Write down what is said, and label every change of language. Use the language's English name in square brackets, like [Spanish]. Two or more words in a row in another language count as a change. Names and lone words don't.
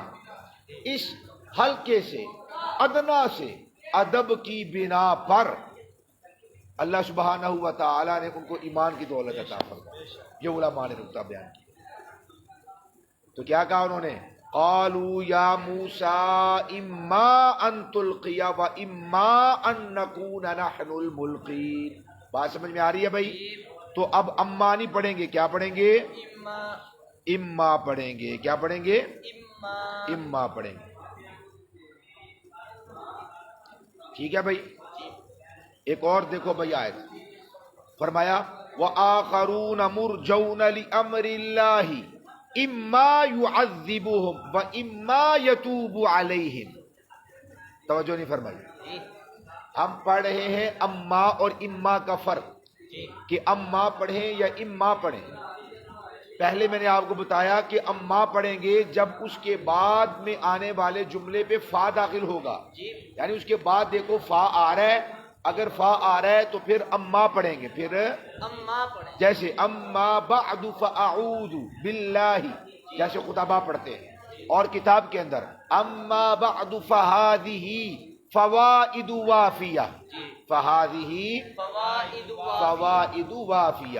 [Urdu] اس ہلکے سے ادنا سے ادب کی بنا پر اللہ سبحانہ و تعالی نے ان کو ایمان کی دولت عطا فرمائی۔ یہ علماء نے نقطہ بیان کیا۔ تو کیا کہا انہوں نے؟ [Arabic] قالوا یا موسیٰ اما ان تلقی و اما ان نکون نحن الملقین۔ [Urdu] بات سمجھ میں آ رہی ہے بھائی؟ تو اب اما نہیں پڑھیں گے، کیا پڑھیں گے؟ اما پڑھیں گے۔ کیا پڑھیں گے؟ اما پڑھیں گے۔ ٹھیک ہے بھائی؟ ایک اور دیکھو بھائی آیت، فرمایا [Arabic] وآخرون مرجون لأمر اللہ اما يعذبهم و اما يتوب علیہم۔ [Urdu] توجہ نہیں فرمائی؟ ہم پڑھ رہے ہیں اما اور اما کا فرق، کہ اما پڑھیں یا اما پڑھیں۔ پہلے میں نے آپ کو بتایا کہ اما پڑھیں گے جب اس کے بعد میں آنے والے جملے پہ فا داخل ہوگا، یعنی اس کے بعد دیکھو فا آ رہا ہے، اگر فا آ رہا ہے تو پھر اما پڑھیں گے، پھر اما پڑھیں، جیسے [Arabic] اما بعد فاعوذ باللہ، [Urdu] جیسے خطبہ پڑھتے ہیں، اور کتاب کے اندر [Arabic] اما بعد فہذہ فوائد وافیہ، فہذہ فوائد وافیہ۔